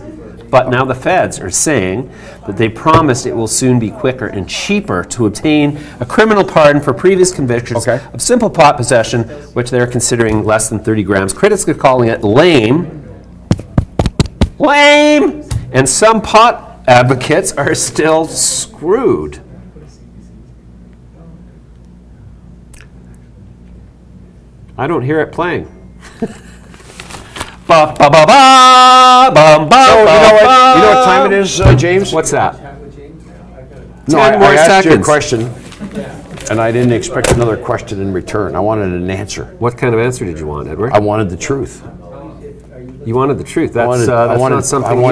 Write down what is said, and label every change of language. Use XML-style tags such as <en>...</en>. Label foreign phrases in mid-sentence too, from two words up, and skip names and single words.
<en>But now the feds are saying that they promised it will soon be quicker and cheaper to obtain a criminal pardon for previous convictions of simple pot possession, which they're considering less than 30 grams. Critics are calling it lame. Lame! And some pot advocates are still screwed. I don't hear it playing. Ba, ba, ba, ba, bum, ba, So, ba, you know what time it is, James? What's that? No, 10 more I asked you a seconds. question, and I didn't expect another question in return. I wanted an answer. What kind of answer did you want, Edward? I wanted the truth. You wanted the truth. That's, wanted- that's I wanted- not something. I You</en>